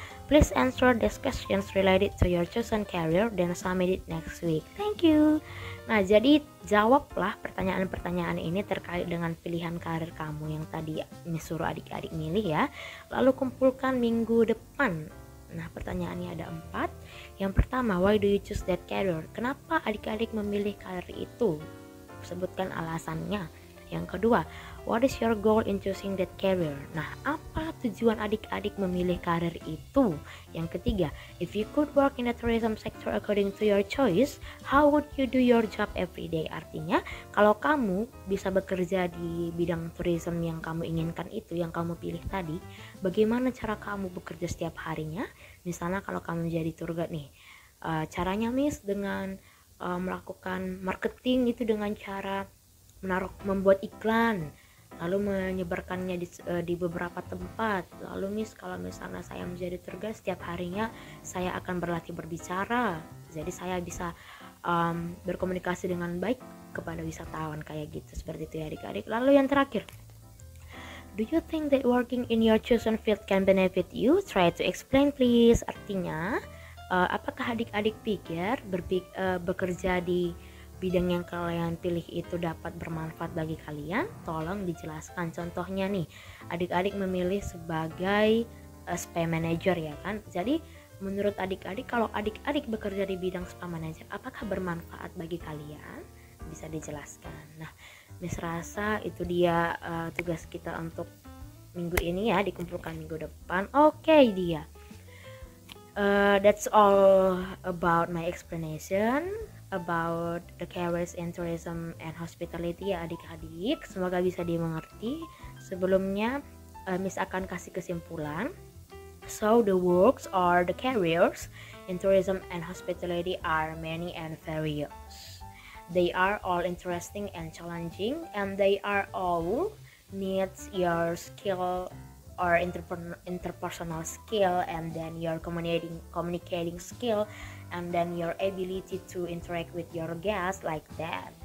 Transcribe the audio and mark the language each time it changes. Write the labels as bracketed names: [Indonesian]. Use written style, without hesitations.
[English] Please answer these questions related to your chosen career then submit it next week. Thank you. [Indonesian] Nah, jadi jawablah pertanyaan-pertanyaan ini terkait dengan pilihan karir kamu yang tadi Miss suruh adik-adik milih ya. Lalu kumpulkan minggu depan. Nah, pertanyaannya ada 4. Yang pertama, [English] why do you choose that career? [Indonesian] Kenapa adik-adik memilih karir itu? Sebutkan alasannya. Yang kedua, [English] what is your goal in choosing that career? [Indonesian] Nah, apa tujuan adik-adik memilih karir itu? Yang ketiga, [English] if you could work in the tourism sector according to your choice, how would you do your job every day? [Indonesian] Artinya, kalau kamu bisa bekerja di bidang tourism yang kamu inginkan itu, yang kamu pilih tadi, bagaimana cara kamu bekerja setiap harinya? Misalnya kalau kamu jadi tour guide nih, caranya Miss dengan melakukan marketing itu dengan cara membuat iklan, lalu menyebarkannya di beberapa tempat. Lalu Miss, kalau misalnya saya menjadi tour guide, setiap harinya saya akan berlatih berbicara, jadi saya bisa berkomunikasi dengan baik kepada wisatawan, kayak gitu, seperti itu ya adik-adik. Lalu yang terakhir, [English] do you think that working in your chosen field can benefit you? Try to explain please. [Indonesian] Artinya apakah adik-adik pikir bekerja di bidang yang kalian pilih itu dapat bermanfaat bagi kalian? Tolong dijelaskan. Contohnya nih, adik-adik memilih sebagai spa manager ya kan. Jadi menurut adik-adik, kalau adik-adik bekerja di bidang spa manager, apakah bermanfaat bagi kalian? Bisa dijelaskan. Nah, Miss rasa itu dia tugas kita untuk minggu ini ya, dikumpulkan minggu depan. Oke, dia. [English] That's all about my explanation about the careers in tourism and hospitality [Indonesian] ya adik-adik. Semoga bisa dimengerti. Sebelumnya Miss akan kasih kesimpulan. [English] So the works or the careers in tourism and hospitality are many and various. They are all interesting and challenging, and they are all needs your skill or interpersonal skill, and then your communicating skill, and then your ability to interact with your guests like that.